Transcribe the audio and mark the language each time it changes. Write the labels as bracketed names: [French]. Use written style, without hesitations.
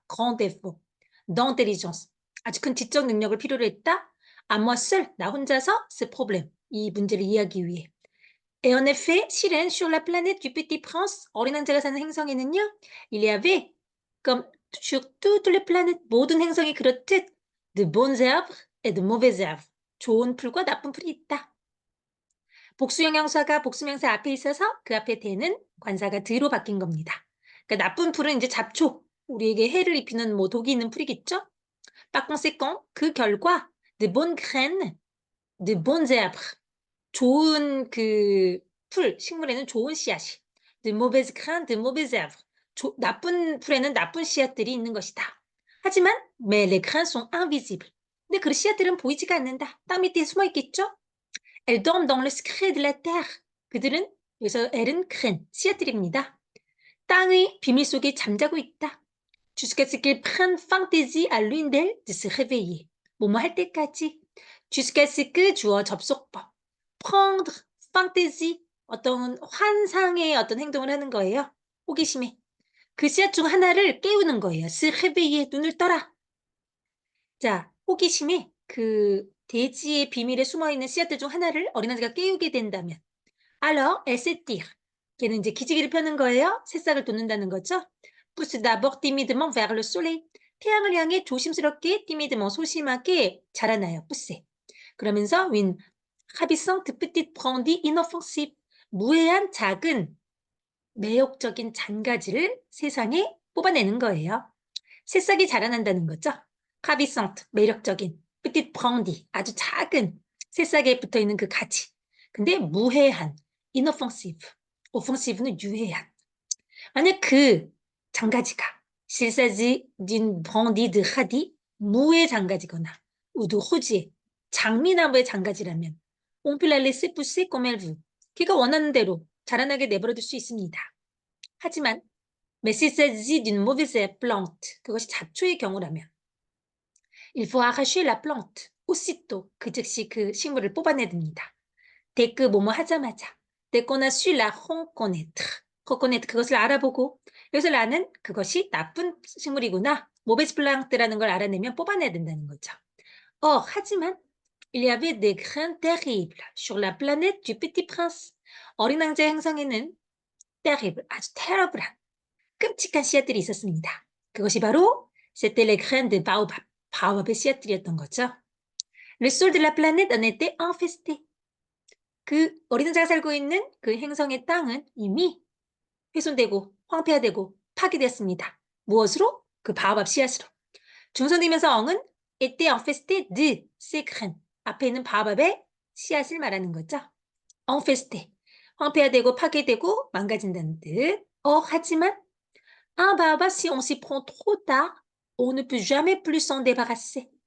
[French] grand effort d'intelligence. [Korean] 아주 큰 지적 능력을 필요로 했다. [French] À moi seul, [Korean] 나 혼자서 [French] ce problème, [Korean] 이 문제를 이해하기 위해. [French] Et en effet, [Korean] 실은 [French] sur la planète du Petit Prince, [Korean] 어린 왕자가 사는 행성에는요, [French] il y avait, comme sur toutes les planètes, [Korean] 모든 행성이 그렇듯 [French] de bons arbres et de mauvais arbres. [Korean] 좋은 풀과 나쁜 풀이 있다. 복수형용사가 복수명사 앞에 있어서 그 앞에 대는 관사가 드로 바뀐 겁니다. 그러니까 나쁜 풀은 이제 잡초, 우리에게 해를 입히는 뭐 독이 있는 풀이겠죠? [French] Par conséquent, [Korean] 그 결과 [French] de bonnes graines, de bons arbres. [Korean] 좋은 그 풀, 식물에는 좋은 씨앗이. [French] de mauvaises graines, de mauvais arbres. [Korean] 나쁜 풀에는 나쁜 씨앗들이 있는 것이다. 하지만 [French] mais les graines sont invisibles. [Korean] 근데 그 씨앗들은 보이지가 않는다. 땅 밑에 숨어 있겠죠? [French] Elles dorment dans le secret de la terre. [Korean] 그들은 여기서 엘은 graine, 씨앗들입니다. 땅의 비밀 속에 잠자고 있다. [French] Jusqu'à ce qu'il prenne fantaisie à l'une d'elles de se réveiller. [Korean] 뭐뭐 할 때까지. [French] Jusqu'à ce que [Korean] 주어 접속법. [French] Prendre fantaisie. [Korean] 어떤 환상의 어떤 행동을 하는 거예요. 호기심에. 그 씨앗 중 하나를 깨우는 거예요. [French] se réveiller. [Korean] 눈을 떠라. 자, 호기심에 그 대지의 비밀에 숨어있는 씨앗들 중 하나를 어린 왕자가 깨우게 된다면 [French] alors elle s'étire. [Korean] 걔는 이제 기지개를 펴는 거예요. 새싹을 돋는다는 거죠. [French] pousse d'abord timidement vers le soleil. [Korean] 태양을 향해 조심스럽게 timidement 소심하게 자라나요. [French] pousse. [Korean] 그러면서 [French] une ravissante petite brindille inoffensive. [Korean] 무해한 작은 매혹적인 잔가지를 세상에 뽑아내는 거예요. 새싹이 자라난다는 거죠. ravissante, 매력적인. petite brindille, 아주 작은 새싹에 붙어있는 그 가지. 근데 무해한, inoffensive. offensive는 유해한. 만약 그 장가지가 [French] s'il s'agit d'une brindille de radis, [Korean] 무의 장가지거나 [French] ou de rosier, [Korean] 장미나무의 장가지라면 [French] on peut la laisser pousser comme elle veut. [Korean] 걔가 원하는 대로 자라나게 내버려둘 수 있습니다. 하지만 [French] mais s'il s'agit d'une mauvaise plante, [Korean] 그것이 잡초의 경우라면 [French] il faut arracher la plante aussitôt. [Korean] 그 즉시 그 식물을 뽑아내야 됩니다. [French] dès que [Korean] 뭐뭐 하자마자 [French] dès qu'on a su la reconnaître. [Korean] reconnaître 그것을 알아보고 여기서 라는 그것이 나쁜 식물이구나. mauvaise plante라는 걸 알아내면 뽑아내야 된다는 거죠. 하지만 [French] il y avait des grains terribles sur la planète du Petit Prince. [Korean] 어린 왕자의 행성에는 terrible, 아주 terrible한 끔찍한 씨앗들이 있었습니다. 그것이 바로 c'était les graines de baobab, 바오밥의 씨앗들이었던 거죠. [French] Le sol de la planète en était infesté. [Korean] 그 어린 왕자가 살고 있는 그 행성의 땅은 이미 훼손되고 황폐화되고 파괴되었습니다. 무엇으로? 그 바오밥 씨앗으로. 중성되면서 엉은 [French] était infesté de ces graines. [Korean] 앞에 있는 바오밥의 씨앗을 말하는 거죠. [French] infesté. [Korean] 황폐화되고 파괴되고 망가진다는 뜻. [French] 하지만 un baobab, si on s'y prend trop tard, on ne peut jamais plus s'en débarrasser.